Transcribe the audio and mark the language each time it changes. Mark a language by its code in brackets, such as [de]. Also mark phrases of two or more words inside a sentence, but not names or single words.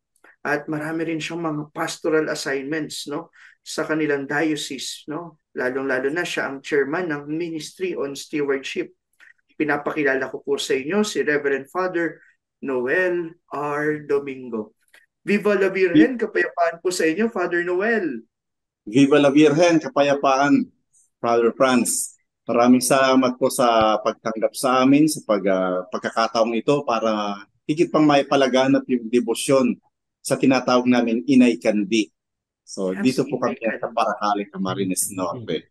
[tl] At marami rin siyang mga [en] pastoral assignments, [tl] no? Sa kanilang diocese, no? Lalong-lalo na siya ang chairman ng Ministry on Stewardship. Pinapakilala ko po sa inyo si Reverend Father Noel R. [es] Domingo. Viva la Vi- Virgen, [tl] kapayapaan po sa inyo, Father Noel. [es] Viva la Virgen, [tl] kapayapaan, Father Franz. Maraming salamat po sa pagtanggap sa amin sa pagkakataong ito para higit pang maipalaganap yung debosyon sa tinatawag namin Inay Kandi. So Yes, dito po Inay kami sa Kandi. Paracale, Camarines Norte.